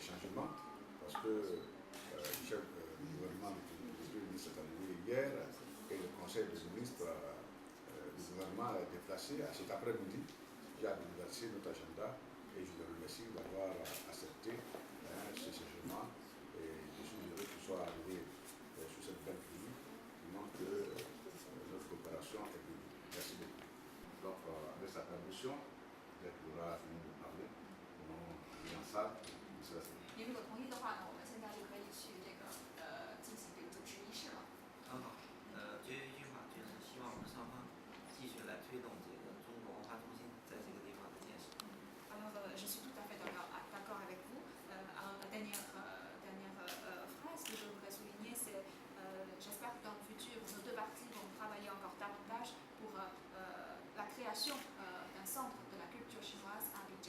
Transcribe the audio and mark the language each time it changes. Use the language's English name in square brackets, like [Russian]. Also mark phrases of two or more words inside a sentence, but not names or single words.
[French] changements parce que le chef du gouvernement du ministre est arrivé hier et le conseil des ministres du gouvernement est déplacé à cet après-midi qui a bouleversé notre agenda et je le remercie d'avoir accepté ces changements et je suis heureux qu'il soit arrivé sur cette belle pluie qui montre que notre coopération est venue. Merci beaucoup. Donc, avec sa permission, peut-être qu'il aura fini de parler. On est en salle. [Chinese] 您如果同意的话呢，我们现在就可以去这个进行这个主持仪式了。很好。就有一句话，就是希望我们双方继续来推动这个中国文化中心在这个地方的建设。 [French] Alors, je suis tout à fait d'accord avec vous. Alors, la dernière phrase que je voudrais souligner, c'est j'espère que dans le futur, nos deux parties vont travailler encore davantage pour la création d'un centre de la culture chinoise à Abidjan.